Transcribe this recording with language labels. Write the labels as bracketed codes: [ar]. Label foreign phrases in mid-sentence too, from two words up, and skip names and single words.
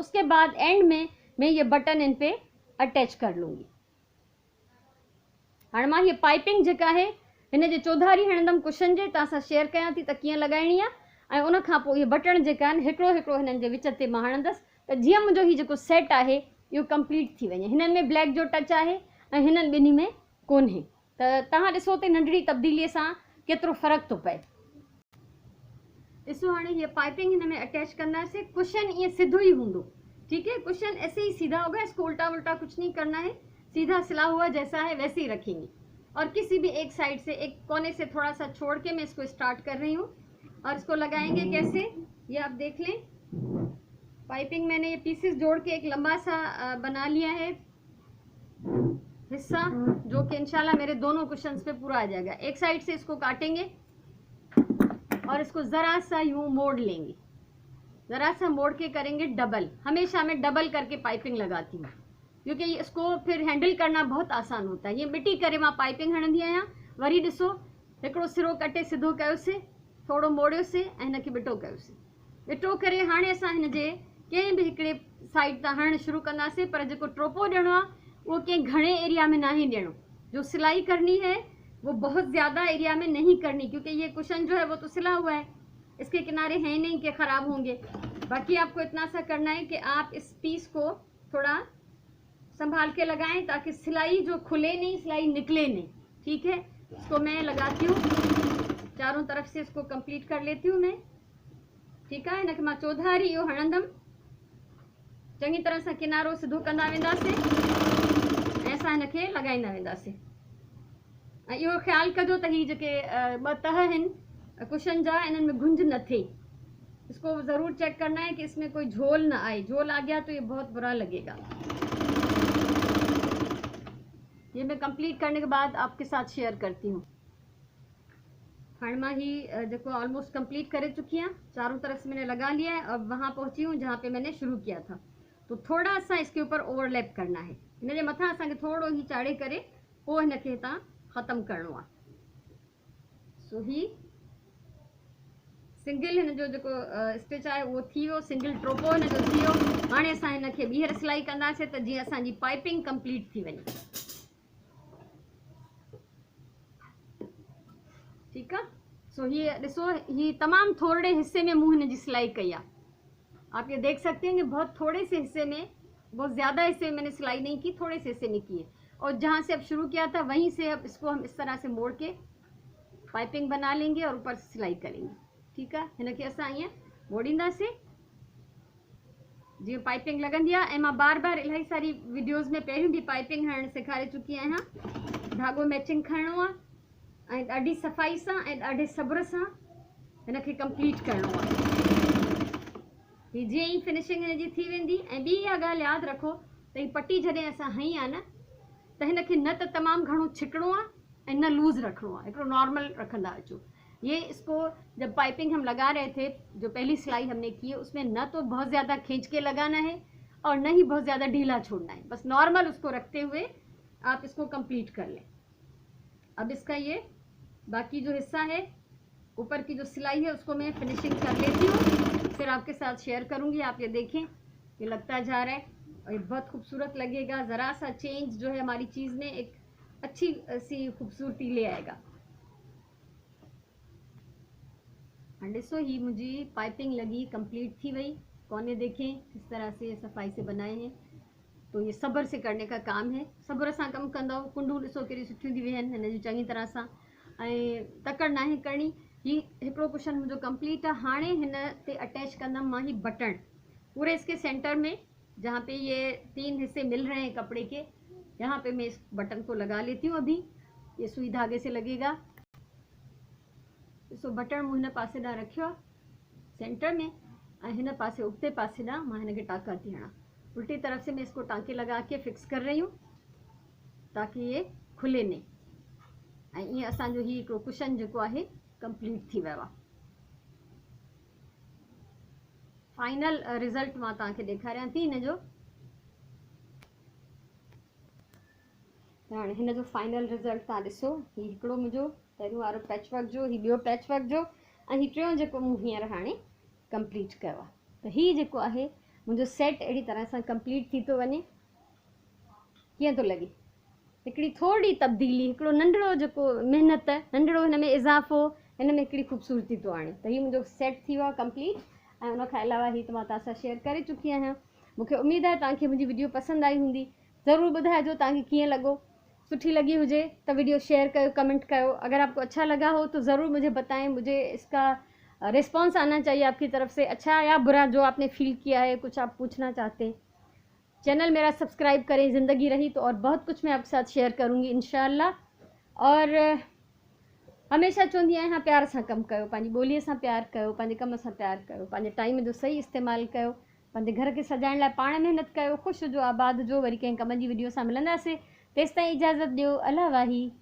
[hi] उसके बाद एंड में मैं ये बटन इन पे अटैच कर लूँगी। [sd] हाँ, मां ये पाइपिंग जेका है हिन जे चौधारी हणंदमि कुशन जे, तव्हां सां शेयर कयां थी त कीअं लॻाइणी आहे। ऐं उन खां पोइ इहे बटण जेका आहिनि हिकिड़ो हिकिड़ो हिननि जे विच ते मां हणंदसि, त जीअं मुंहिंजो हीउ जेको सेट आहे इहो कंप्लीट थी वञे। हिननि में ब्लैक जो टच आहे ऐं हिननि ॿिन्ही में कोन्हे। त तव्हां ॾिसो त नंढड़ी तब्दीलीअ सां केतिरो फ़र्क़ु थो पए। ॾिसो, हाणे हीअ पाइपिंग हिन में अटैच कंदासीं। कुशन ईअं सिधो ही हूंदो। [hi] ठीक है, कुशन ऐसे ही सीधा होगा, इसको उल्टा उल्टा कुछ नहीं करना है। सीधा सिला हुआ जैसा है वैसे ही रखेंगे। और किसी भी एक साइड से, एक कोने से थोड़ा सा छोड़ के मैं इसको स्टार्ट कर रही हूँ। और इसको लगाएंगे कैसे, ये आप देख लें। पाइपिंग मैंने ये पीसेस जोड़ के एक लंबा सा बना लिया है हिस्सा, जो कि इंशाल्लाह मेरे दोनों कुशन्स पे पूरा आ जाएगा। एक साइड से इसको काटेंगे और इसको ज़रा सा यूँ मोड़ लेंगे। ज़रा सा मोड़ के करेंगे डबल। हमेशा मैं डबल करके पाइपिंग लगाती हूँ, क्योंकि इसको फिर हैंडल करना बहुत आसान होता है। [sd] ये मिटी करे मां पाइपिंग हणंदी आहियां। वरी ॾिसो, हिकिड़ो सिरो कटे सिधो कयोसीं, थोरो मोड़ियोसीं ऐं हिनखे ॿिटो कयोसीं। ॿिटो करे हाणे असां हिन जे कंहिं बि हिकिड़े साइड तां हणणु शुरू कंदासीं। पर जेको टोपो ॾियणो आहे वो कंहिं घणे एरिया में नाहे ॾियणो। [hi] जो सिलाई करनी है वो बहुत ज़्यादा एरिया में नहीं करनी, क्योंकि ये कुशन जो है वो तो सिला हुआ है, इसके किनारे हैं नहीं कि ख़राब होंगे। बाकी आपको इतना सा करना है कि आप इस पीस को थोड़ा संभाल के लगाएं, ताकि सिलाई जो खुले नहीं, सिलाई निकले नहीं। ठीक है, इसको मैं लगाती हूँ, चारों तरफ से इसको कंप्लीट कर लेती हूँ मैं। ठीक है, [sd] हिनखे मां चौधारी इहो हणंदमि। चङी तरह सां किनारो सिधो कंदा वेंदासीं ऐं असां हिनखे लॻाईंदा वेंदासीं। ऐं इहो ख़्यालु कजो त हीअ जेके 2 तह आहिनि कुशन जा, इन्हनि में गुंज न थिए। [hi] इसको ज़रूर चेक करना है कि इसमें कोई झोल ना आए। झोल आ गया तो ये बहुत बुरा लगेगा। ये मैं कंप्लीट करने के बाद आपके साथ शेयर करती हूँ। [sd] हाँ, मां ही जो ऑलमोस्ट कंप्लीट करे [hi] चुकी हूँ। चारों तरफ से मैंने लगा लिया है। अब वहाँ पहुँची हूँ जहाँ पे मैंने शुरू किया था। तो थोड़ा सा इसके ऊपर ओवरलैप करना है। [sd] इन जे मथां असांखे थोड़ो ही चाढ़े करे पोइ हिनखे हितां ख़त्म करणो आहे। सो ही सिंगल हिन जो जेको स्टिच आहे उहो थी वियो, सिंगल ट्रोपो हिन जो थी वियो। हाणे असां हिनखे ॿीहर सिलाई कंदासीं त जीअं असांजी पाइपिंग कंप्लीट थी वञे। [hi] ठीक है। [sd] सो ये ॾिसो, ये तमाम थोड़े हिस्से में मूं हिन जी सिलाई कई आहे। [hi] आप ये देख सकते हैं कि बहुत थोड़े से हिस्से में, बहुत ज़्यादा हिस्से में मैंने सिलाई नहीं की, थोड़े से हिस्से में की है। और जहाँ से अब शुरू किया था वहीं से अब इसको हम इस तरह से मोड़ के पाइपिंग बना लेंगे और ऊपर से सिलाई करेंगे। ठीक है, [sd] हिनखे असां ईअं मोड़ींदासीं जीअं पाइपिंग लॻंदी आहे। ऐं मां बार बार इलाही सारी वीडियोज़ में पहिरियों भी पाइपिंग हणणु सेखारे चुकी आहियां। धाॻो मैचिंग खणणो आहे ऐं ॾाढी सफ़ाई सां ऐं ॾाढे सब्र सां हिनखे कंप्लीट करिणो आहे। ही जीअं ई फिनिशिंग हिन जी थी वेंदी। ऐं ॿी इहा ॻाल्हि यादि रखो त ही पटी जॾहिं असां हई आहे न, त हिनखे न त तमामु घणो छिकणो आहे ऐं न लूज़ रखणो आहे, हिकिड़ो नॉर्मल रखंदा अचो। [hi] ये इसको जब पाइपिंग हम लगा रहे थे, जो पहली सिलाई हमने की है, उसमें न तो बहुत ज़्यादा खींच के लगाना है और न ही बहुत ज़्यादा ढीला छोड़ना है, बस नॉर्मल उसको रखते हुए आप इसको कंप्लीट कर लें। अब इसका ये बाकी जो हिस्सा है, ऊपर की जो सिलाई है, उसको मैं फिनिशिंग कर लेती हूँ, फिर आपके साथ शेयर करूँगी। आप ये देखें, ये लगता जा रहा है और ये बहुत खूबसूरत लगेगा। ज़रा सा चेंज जो है हमारी चीज़ में एक अच्छी सी खूबसूरती ले आएगा। [sd] ॾिसो, ही मुंहिंजी पाइपिंग लगी कंप्लीट थी वई। [hi] कोने देखें किस तरह से सफाई से बनाए हैं। तो ये सब्र से करने का काम है, [sd] सब्र सां कमु कंदव। कुंडूं ॾिसो केॾी सुठियूं थी वियूं आहिनि हिन जूं चङी तरह सां, ऐं तकड़ नाहे करणी। ही हिकिड़ो कुशन मुंहिंजो कंप्लीट आहे। हाणे हिन ते अटैच कंदमि मां ही [hi] बटन पूरे इसके सेंटर में, जहाँ पे ये 3 हिस्से मिल रहे हैं कपड़े के, यहाँ पे मैं इस बटन को लगा लेती हूँ। अभी ये सुई धागे से लगेगा। [sd] ॾिसो, बटन मूं हिन पासे ॾांहुं रखियो आहे सेंटर में, ऐं हिन पासे उगते पासे ॾांहुं मां हिनखे टांका थी हणां। [hi] उल्टी तरफ से मैं इसको टांके लगा के फिक्स कर रही हूँ ताकि ये खुले नहीं। [sd] ऐं ईअं असांजो ही हिकिड़ो कुशन जेको आहे कंप्लीट थी वियो आहे। फाइनल रिज़ल्ट मां तव्हांखे ॾेखारियां थी हिन जो। हाणे हिन जो फाइनल रिज़ल्ट तव्हां ॾिसो। ही हिकिड़ो मुंहिंजो पहिरियों वारो पैच वर्क जो, ही ॿियो पैच वर्क जो, ऐं ही टियों जेको मूं हींअर हाणे कंप्लीट कयो आहे। त ही जेको आहे मुंहिंजो सेट अहिड़ी तरह सां कंप्लीट थी थो वञे। कीअं थो लॻे? हिकिड़ी थोरी तब्दीली, हिकिड़ो नंढिड़ो जेको महिनत, नंढिड़ो हिन में इज़ाफ़ो, हिन में हिकिड़ी ख़ूबसूरती थो आणे। त ही मुंहिंजो सेट थी वियो आहे कंप्लीट। ऐं उनखां अलावा ही त मां तव्हां सां शेयर करे चुकी आहियां। मूंखे उमेदु आहे तव्हांखे मुंहिंजी वीडियो पसंदि आई हूंदी। ज़रूरु ॿुधाइजो तव्हांखे कीअं लॻो। सुठी लगी हुजे तो वीडियो शेयर करो, कमेंट करो। [hi] अगर आपको अच्छा लगा हो तो ज़रूर मुझे बताएं। मुझे इसका रिस्पांस आना चाहिए आपकी तरफ से, अच्छा या बुरा, जो आपने फील किया है, कुछ आप पूछना चाहते हैं। चैनल मेरा सब्सक्राइब करें। ज़िंदगी रही तो और बहुत कुछ मैं आपके साथ शेयर करूँगी इंशाअल्लाह। [sd] और हमेशा चवंदी आहियां, प्यार सां कमु कयो, पंहिंजी ॿोलीअ सां प्यार कयो, पंहिंजे कम सां प्यार कयो, पंहिंजे टाइम जो सही इस्तेमालु कयो, पंहिंजे घर खे सजाइण लाइ पाण महिनत कयो। ख़ुशि हुजो, आबाद हुजो। वरी कंहिं कम जी वीडियो सां मिलंदासीं। तेसिताईं इजाज़त ॾियो। अल्लाह वाही।